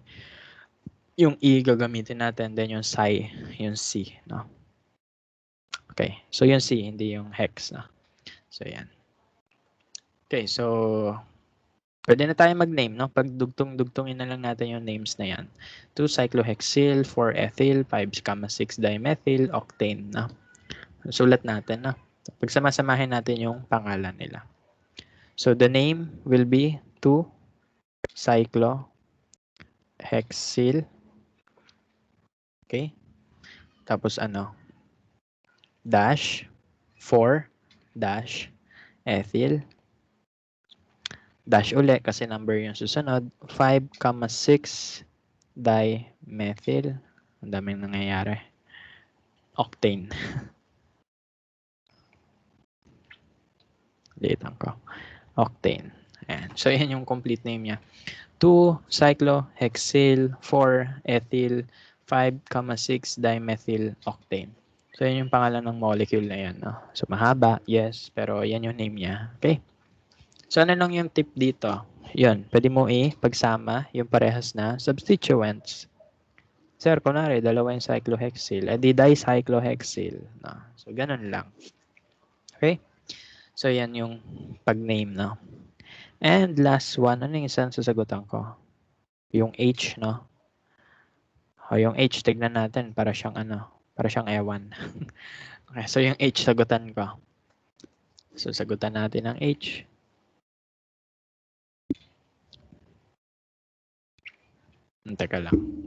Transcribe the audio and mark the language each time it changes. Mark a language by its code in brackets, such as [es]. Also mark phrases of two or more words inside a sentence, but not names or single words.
[tl] Yung E, gagamitin natin. Then, yung psi, yung C. No? Okay. So, yung C, hindi yung hex. No? So, yan. Okay. So, pwede na tayo mag-name. No? Pag dugtong-dugtongin na lang natin yung names na yan. 2 cyclohexyl, 4 ethyl, 5, 6 dimethyl, octane. No? Sulat natin. No? Pagsamasamahin natin yung pangalan nila. [en] So the name will be 2-cyclohexyl. [tl] Okay? Tapos ano? Dash 4-ethyl. Dash uli kasi number yung susunod. 5,6-dimethyl. Ang daming nangyayari. Octane. Litan ko. Octane. Ayan. So, yan yung complete name niya. 2-cyclohexyl 4-ethyl 5,6-dimethyl octane. So, yan yung pangalan ng molecule na yan. No? So, mahaba, yes, pero yan yung name niya. Okay? So, ano lang yung tip dito? Yun, pwede mo pagsama yung parehas na substituents. Sir, kunwari, dalawa yung cyclohexyl, di dicyclohexyl. No? So, ganun lang. Okay? So, yan yung pag-name, no? [en] And last one, [tl] ano yung isang sasagutan ko? Yung H, no? O, yung H, tignan natin, para siyang ano, para siyang ewan. Okay, so yung H, sagutan ko. So, sagutan natin ang H. Teka lang.